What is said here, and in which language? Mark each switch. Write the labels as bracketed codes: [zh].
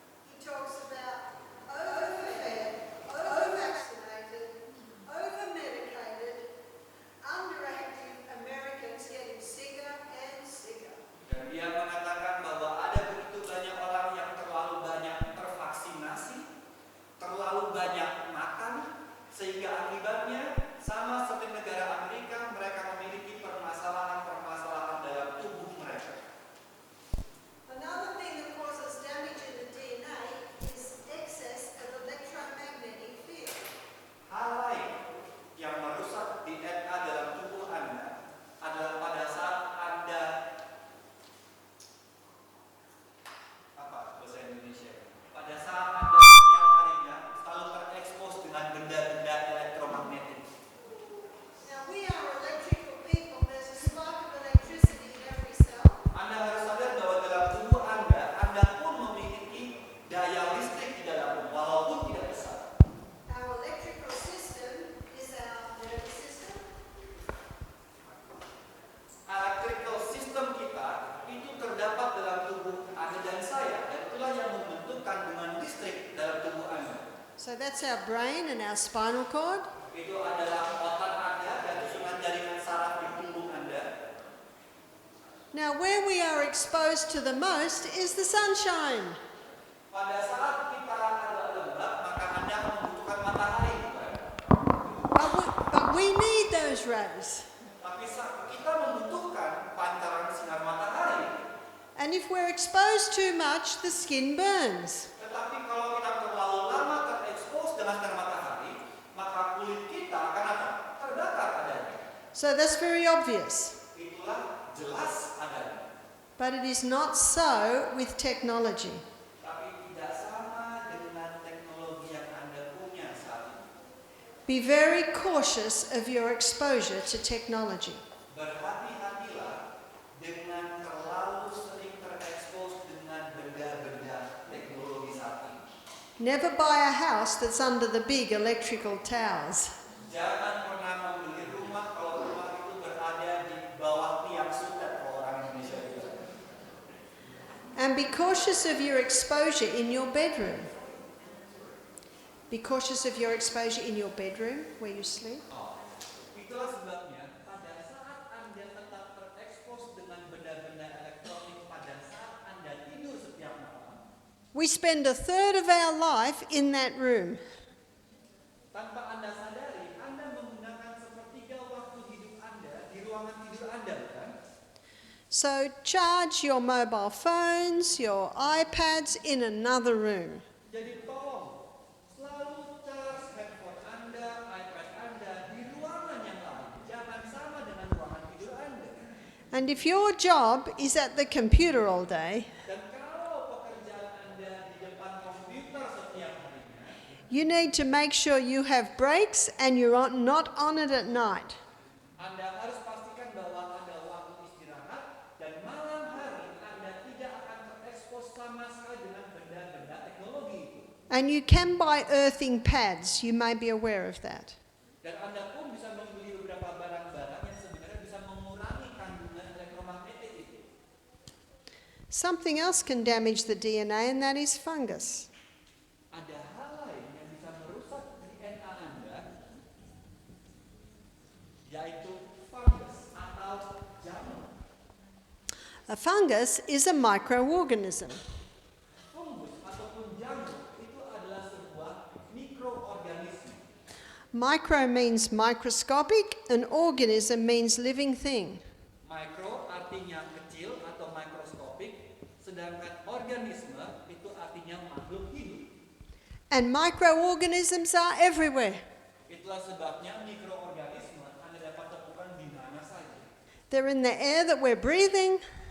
[en] He talks about overfed, over-vaccinated, over-medicated, underactive Americans getting sicker and sicker. [id] Dan dia mengatakan bahwa ada begitu banyak orang yang terlalu banyak tervaksinasi, terlalu banyak makan, sehingga akibatnya sama seperti negara Amerika, mereka memiliki permasalahan-permasalahan dalam tubuh mereka. [en] Another thing that causes damage in the DNA is excess of electromagnetic field. [id] Hal lain yang merusak DNA dalam tubuh Anda adalah pada saat Anda bahasa Indonesia. Pada saat Anda setiap harinya selalu terekspos dengan benda-benda elektromagnetik. [en] Now we are electrical people. There's a spark of electricity in every cell. [id] Anda harus sadar bahwa dalam tubuh Anda pun memiliki daya listrik di dalamnya, walaupun tidak besar. [en] Our electrical system is our nervous system. [id] Electrical system kita itu terdapat dalam tubuh Anda dan saya, dan itulah yang membentukkan dengan listrik dalam tubuh Anda. [en] So that's our brain and our spinal cord. [id] Itu adalah otak Anda dan susunan jaringan saraf di punggung Anda. [en] Now where we are exposed to the most is the sunshine. [id] Pada saat kita agak lembab, maka Anda akan membutuhkan matahari, bukan? [en] But we need those rays. [id] Tapi kita membutuhkan pancaran sinar matahari. [en] And if we're exposed too much, the skin burns. [id] Tetapi kalau kita terlalu lama terekspos dengan sinar matahari, maka kulit kita akan apa? Terbakar adanya. [en] So that's very obvious. [id] Itulah jelas adanya. [en] But it is not so with technology. [id] Tapi tidak sama dengan teknologi yang Anda punya saat ini. [en] Be very cautious of your exposure to technology. [id] Berhati-hatilah dengan terlalu sering terekspos dengan benda-benda teknologi saat ini. [en] Never buy a house that's under the big electrical towers. [id] Jangan pernah membeli rumah kalau rumah itu berada di bawah tiang sutet, kalau orang Indonesia itu. [en] And be cautious of your exposure in your bedroom. Be cautious of your exposure in your bedroom where you sleep. [id] Itulah sebabnya pada saat Anda tetap terekspos dengan benda-benda elektronik pada saat Anda tidur setiap malam, [en] We spend a third of our life in that room. [id] tanpa Anda sadari, Anda menggunakan sepertiga waktu hidup Anda di ruangan tidur Anda, bukan? [en] So charge your mobile phones, your iPads in another room. [id] Jadi tolong selalu charge handphone Anda, iPad Anda di ruangan yang lain. Jangan sama dengan ruangan tidur Anda. [en] And if your job is at the computer all day, [id] Dan kalau pekerjaan Anda di depan komputer setiap harinya, [en] you need to make sure you have breaks and you're not on it at night. [id] Anda harus pastikan bahwa ada waktu istirahat dan malam hari Anda tidak akan terekspos sama sekali dengan benda-benda teknologi itu. [en] And you can buy earthing pads, you may be aware of that. [id] Dan Anda pun bisa membeli beberapa barang-barang yang sebenarnya bisa mengurangi kandungan elektromagnetik itu. [en] Something else can damage the DNA, and that is fungus. [id] Ada hal lain yang bisa merusak DNA Anda, yaitu fungus atau jamur. [en] A fungus is a microorganism. [id] Fungus atau [en] Micro means microscopic, and organism means living thing. [id] Micro artinya kecil atau mikroskopik, sedangkan organisme itu artinya makhluk hidup. [en] And microorganisms are everywhere. [id] Itulah sebabnya mikroorganisme Anda dapat temukan di mana saja. [en] They're in the air that we're breathing,